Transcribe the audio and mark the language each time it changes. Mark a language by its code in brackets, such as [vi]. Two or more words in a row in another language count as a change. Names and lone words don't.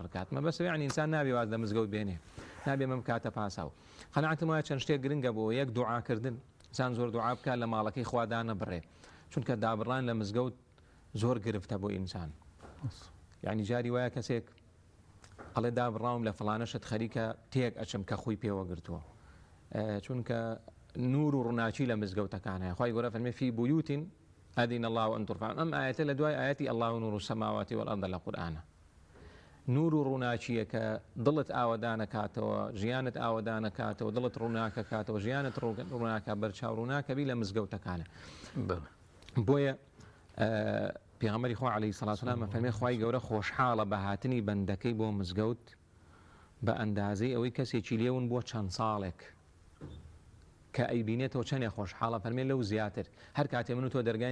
[ckb] ڕکات مە بەس یعنی ئینسان نابێ واز لە مزگەوت بێنێ نابێ مەم کاتە پاساو قەناعەتم وایە چەند شتێک گرنگە بۆ یەک دوعاکردن ئینسان زۆر دوعا بکات لە ماڵەکەی خوا دانەبڕێ چونکە دابڕان لە مزگەوت زۆر گرفتە بۆ ئینسان یعنی جاری وایە کەسێک ئەڵێ دابڕاوم لە فڵانەشت خەریکە تێک ئەچم کە خۆی پێوە گرتووە چونکە نور و ڕووناچی لە مزگەوتەکان هەیە خوای گەورە فەرمێ [ar] فی بویوت ئەذن الله ئەن ترفع [ckb] ئەم ئاەتە لە دوای ئاەتی [ar] الله نور السماوات والأرض [ckb] لە قورئانە نور و ڕووناچیە کە دڵت ئاوەدانەکاتەوە ژیانت ئاوەدانەکاتەوە دڵت ڕووناکەکاتەوە ژیانت ڕووناکە بەرچاو ڕووناکەبی لە مزگەوتەکانە بۆیە پێغەمبەری خوا [ar] عەلەیهی سەڵاتو وەسەلام [ckb] فەرمێ خوای گەورە خۆشحاڵە بە هاتنی بەندەکەی بۆ مزگەوت بە ئەندازەی ئەوەی کەسێکی لێون بۆ چەند ساڵێک کە ئەیبینێتەوە چەندێک خۆشحاڵە فەرمێ لەو زیاتر هەر کاتێ من و تۆ دەرگای